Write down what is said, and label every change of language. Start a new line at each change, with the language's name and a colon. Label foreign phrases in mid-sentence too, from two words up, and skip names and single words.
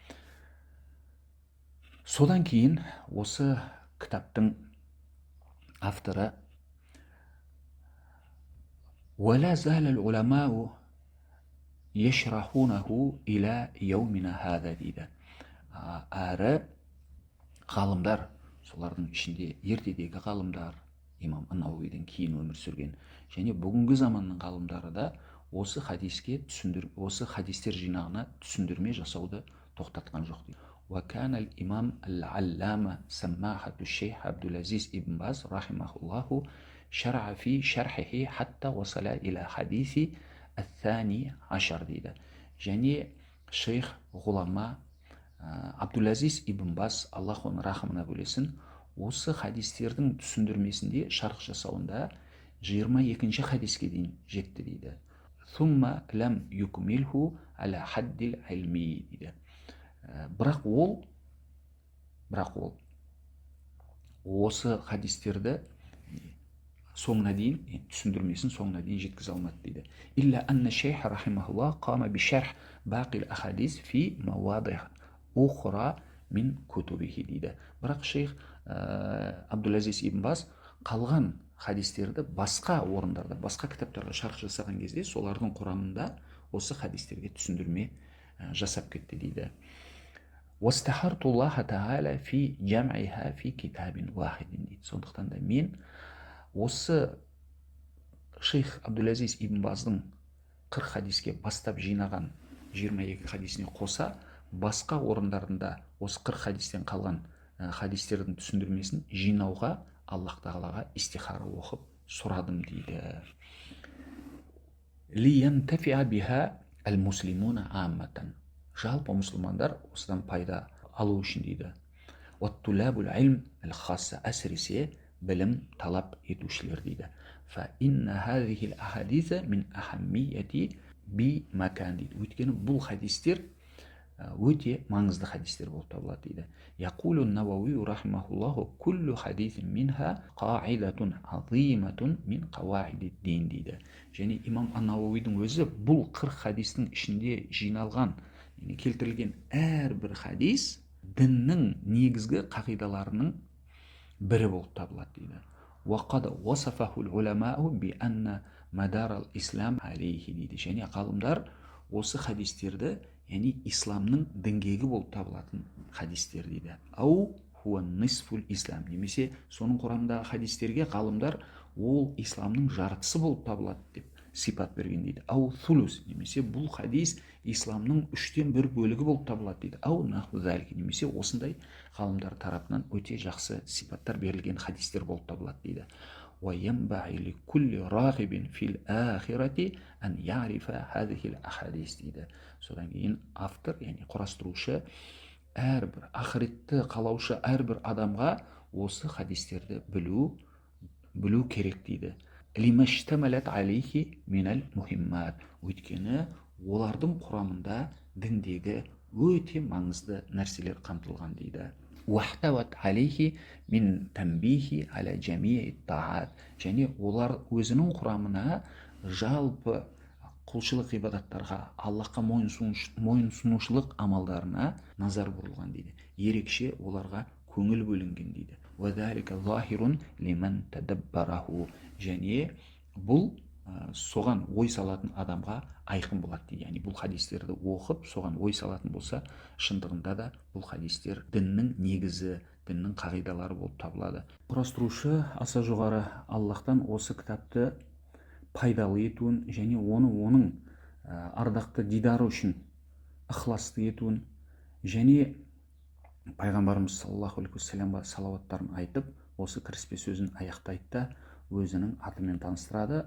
Kazakh: Содан кейін осы кітаптың авторы
Arabic: ولا زال العلماء يشرحونه إلى يومنا هذا дейді.
Kazakh: Әрі ғалымдар, солардың ішінде ертедегі ғалымдар, имам ан-Науауидан кейін өмір сүрген, және бүгінгі заманның ғалымдары да осы хадистер жинағына түсіндірме жасауды тоқтатқан жоқ дейді.
Arabic: وكان الإمام العلامة سماحة الشيخ عبد العزيز ابن باز رحمه الله شرع في شرحه حتى وصل إلى حديث الثاني عشر дейді.
Kazakh: және шейх ғұлама Абдул-Азиз ибн Бас, Аллах оның рахымына бөлесін, осы хадистердің түсіндірмесінде шарх жасауында 22-ші хадиске дейін жетті дейді.
Arabic: ثم لم يكمله على حد العلم дейді.
Kazakh: Бірақ ол осы хадистерді соңына дейін, түсіндірмесін соңына дейін жеткізе алмады дейді.
Arabic: إلا أن الشيخ رحمه الله قام بشرح باقي الأحاديث في مواضع أخرى من كتبه дейді.
Kazakh: Бірақ шейх Абдул-Азиз ибн Бас қалған хадистерді басқа орындарда, басқа кітаптарға шарх жасаған кезде солардың құрамында осы хадистерге түсіндірме жасап кетті дейді.
Arabic: وَاسْتَحَرْتُ اللَّهَ تَعَالَى فِي جَمْعِهَا فِي كِتَابٍ وَاحِدٍ дейді.
Kazakh: Сондықтан да мен осы шейх Абдул-Азиз ибн Баздың 40 хадиске бастап жинаған 22 хадисіне қоса басқа орындарында осы 40 хадистен қалған хадистердің түсіндірмесін жинауға Аллах тағалаға истихара оқып сұрадым дейді.
Arabic: لِيَنْتَفِعَ بِهَا الْمُسْلِمُونَ عَامَّةً
Kazakh: жалпы мұсылмандар осыдан пайда алу үшін дейді.
Arabic: وَالطُّلَابُ الْعِلْمِ الْخَاصَّةِ
Kazakh: әсіресе білім талап етушілер дейді.
Arabic: فَإِنَّ هَذِهِ الْأَحَادِيثَ مِنْ أَهَمِّيَّةِ بِمَكَانٍ дейді.
Kazakh: Өйткені бұл хадистер өте маңызды хадистер болып табылады дейді.
Arabic: يقول النووي رحمه الله كل حديث منها قاعدة عظيمة من قواعد الدين дейді.
Kazakh: Және имам ан-Науауидің өзі бұл 40 хадистің ішінде жиналған, келтірілген әрбір хадис діннің негізгі қағидаларының бірі болып табылады дейді.
Arabic: وقد وصفه العلماء بأن مدار الإسلام عليه дейді.
Kazakh: Және ғалымдар осы хадистерді, яғни исламның діңгегі болып табылатын хадистер дейді.
Arabic: أو هو نصف الإسلام,
Kazakh: немесе соның құрамындағы хадистерге ғалымдар ол исламның жартысы болып табылады деп сипат берген дейді.
Arabic: أو ثلث,
Kazakh: немесе бұл хадис исламның 1/3 бөлігі болып табылады дейді.
Arabic: أو نحو ذلك,
Kazakh: немесе осындай ғалымдар тарапынан өте жақсы сипаттар берілген хадистер болып табылады дейді.
Arabic: وَيَنْبَغِي لِكُلِّ رَاغِبٍ فِي الْآخِرَةِ أَنْ يَعْرِفَ هَذِهِ الْأَحَادِيث дейді.
Kazakh: Содан кейін автор, яғни құрастырушы, әрбір ақыретті қалаушы әрбір адамға осы хадистерді білу керек дейді.
Arabic: لِمَشْتَمَلَتْ عَلَيْهِ مِنَ الْمُهِمَّاتِ,
Kazakh: өйткені олардың құрамында діндегі өте маңызды нәрселер қамтылған дейді.
Arabic: وَاحْتَوَتْ عَلَيْهِ مِنْ تَنْبِيهِ عَلَى جَمِيعِ الطَّاعَاتِ,
Kazakh: және олар өзінің құрамына жалпы құлшылық ғибадаттарға, Аллахқа мойынсұнушылық амалдарына назар бұрылған дейді. Ерекше оларға көңіл бөлінген дейді.
Arabic: وَذَلِكَ ظَاهِرٌ لِمَنْ تَدَبَّرَهُ,
Kazakh: және бұл соған ой салатын адамға айқын болады дейді. Яғни бұл хадистерді оқып соған ой салатын болса, шындығында да бұл хадистер діннің негізі, діннің қағидалары болып табылады. Құрастырушы аса жоғары Аллахтан осы кітапты пайдалы етуін және оның ардақты дидары үшін ықыласты етуін және пайғамбарымыз
Arabic: صلى الله عليه وسلم
Kazakh: салауаттарын айтып осы кіріспе сөзін аяқтайды да өзінің атымен таныстырады.